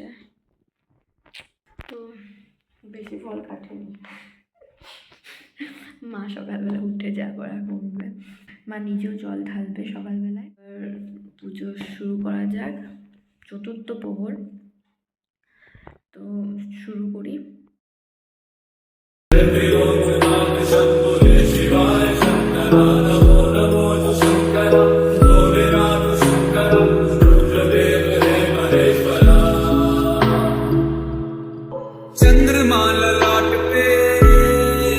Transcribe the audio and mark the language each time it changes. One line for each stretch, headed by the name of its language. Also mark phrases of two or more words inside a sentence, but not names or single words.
Bangla: তো বেশি ফল কাটেনি। মা সকালবেলা উঠে যা করা করবে, মা নিজেও জল ঢালবে সকালবেলায়। পুজো শুরু করা যাক। 4র্থ প্রহর। তো শুরু করি।
Hindi: शंभो जय शिवाय शंकरा, नमो नमो शंकरा भोलेनाथ शंकरा, रुद्रदेव हे महेश्वरा। चंद्रमा ललाट पे